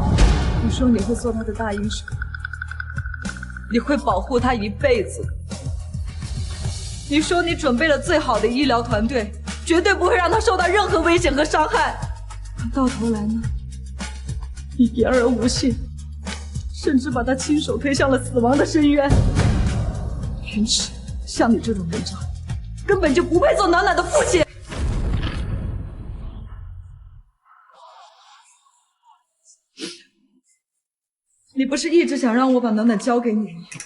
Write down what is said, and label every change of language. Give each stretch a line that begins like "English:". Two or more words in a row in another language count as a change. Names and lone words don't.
Chinese: 你說你會做他的大英雄，你會保護他一輩子。你說你準備了最好的醫療團隊，絕對不會讓他受到任何危險和傷害。可到頭來呢，你言而無信，甚至把他親手推向了死亡的深淵。雲池，像你這種人渣，根本就不配做暖暖的父親。你不是一直想讓我把暖暖交給你嗎？